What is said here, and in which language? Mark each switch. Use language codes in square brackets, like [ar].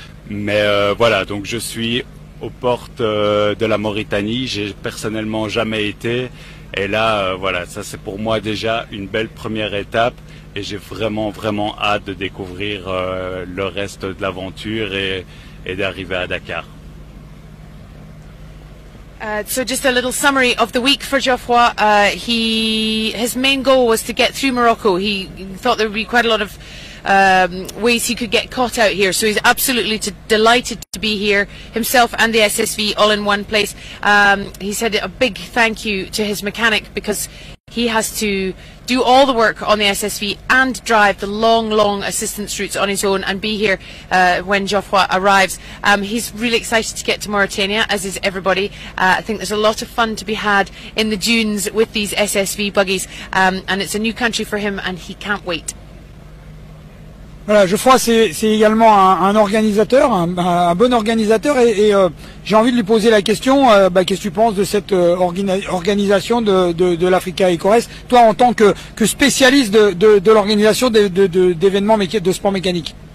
[fr] Mais voilà, donc je suis aux portes de la Mauritanie, j'ai personnellement jamais été. Et là, voilà, ça c'est pour moi déjà une belle première étape. Et j'ai vraiment, vraiment hâte de découvrir le reste de l'aventure et d'arriver à Dakar. [en] So just a little summary of the week for Geoffroy. His main goal was to get through Morocco. He thought there would be quite a lot of ways he could get caught out here. So he's absolutely delighted to be here, himself and the SSV all in one place. He said a big thank you to his mechanic, because he has to do all the work on the SSV and drive the long assistance routes on his own and be here when Geoffroy arrives. He's really excited to get to Mauritania, as is everybody. I think there's a lot of fun to be had in the dunes with these SSV buggies, and it's a new country for him and he can't wait. [fr] Voilà, Geoffroy, c'est également un organisateur, un bon organisateur, et j'ai envie de lui poser la question, qu'est-ce que tu penses de cette organisation de l'Africa EcoRace, toi en tant que spécialiste de l'organisation d'événements de sport mécanique?